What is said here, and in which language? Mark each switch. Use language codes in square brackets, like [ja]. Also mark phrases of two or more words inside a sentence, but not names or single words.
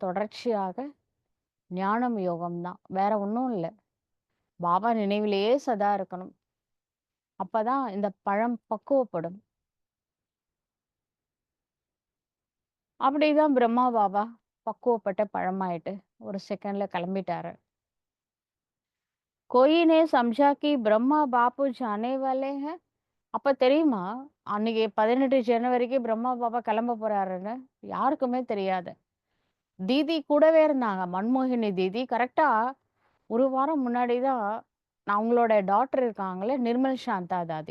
[ta] தொடர்ச்சியாக ஞானம், யோகம் தான். வேற ஒண்ணும் இல்ல. பாபா நினைவிலேயே சதா இருக்கணும். அப்பதான் இந்த பழம் பக்குவப்படும். அப்படிதான் பிரம்மா பாபா பக்குவப்பட்ட பழமாயிட்டு ஒரு செகண்ட்ல கிளம்பிட்டாரு. [hi] "कोई ने समझा कि ब्रह्मा बापू जाने वाले हैं." [ta] அப்ப தெரியுமா? அன்னைக்கு 18 ஜனவரிக்கு பிரம்மா பாபா கிளம்ப போறாருன்னு யாருக்குமே தெரியாது. தீதி கூடவே இருந்தாங்க. மன்மோகினி தீதி கரெக்ட்டா 1 வாரம் முன்னாடி தான் அவங்களோட டாட்டர் இருக்காங்கல்ல, நிர்மல் சாந்தா தாதி.